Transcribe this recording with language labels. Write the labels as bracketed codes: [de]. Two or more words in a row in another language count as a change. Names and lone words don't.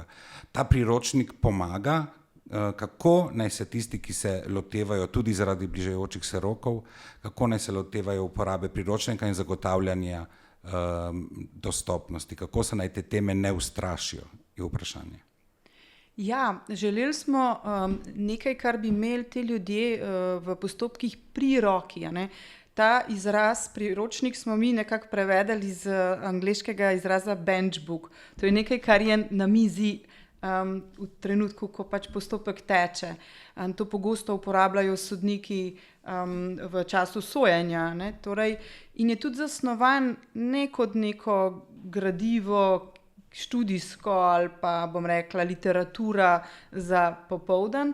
[sl] Ta priročnik pomaga, kako naj se tisti, ki se lotevajo tudi zaradi bližajočih se rokov, kako naj se lotevajo uporabe priročnika in zagotavljanja dostopnosti, kako se naj te teme ne ustrašijo, je vprašanje. Ja, želeli smo nekaj, kar bi imeli ti ljudje v postopkih pri roki. Ta izraz priročnik smo mi nekako prevedali iz angleškega izraza [en] bench book. [sl] To je nekaj, kar je na mizi v trenutku, ko pač postopek teče. To pogosto uporabljajo sodniki v času sojenja. In je tudi zasnovan ne kot neko gradivo, študijsko ali pa, bom rekla, literatura za popoldan,